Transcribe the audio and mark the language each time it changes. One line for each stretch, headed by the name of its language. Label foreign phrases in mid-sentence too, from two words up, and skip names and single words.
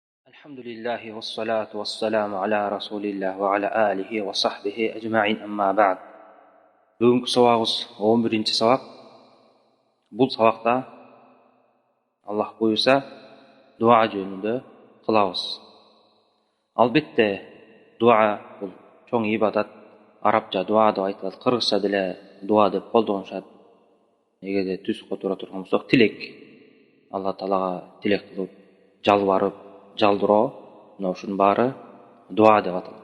Arabic: الحمد لله والصلاة والسلام على رسول الله وعلى آله وصحبه أجمعين أما بعد.
Kazakh: Бүгінгі сабағымыз 11-ші сабақ. Бұл сабақта Аллах бұйырса дуа жөнінде қылабыз.
Kyrgyz: Албетте дуа бұл чоң ибадат. Арабча дуа деп айтылады, қырғызша деле дуа деп колдонушат. Эгерде түз которо турган болсок, тилек. Алла Таалага тилек кылып, жалбарып, жалдыроо, ушунун баары дуа деп аталат.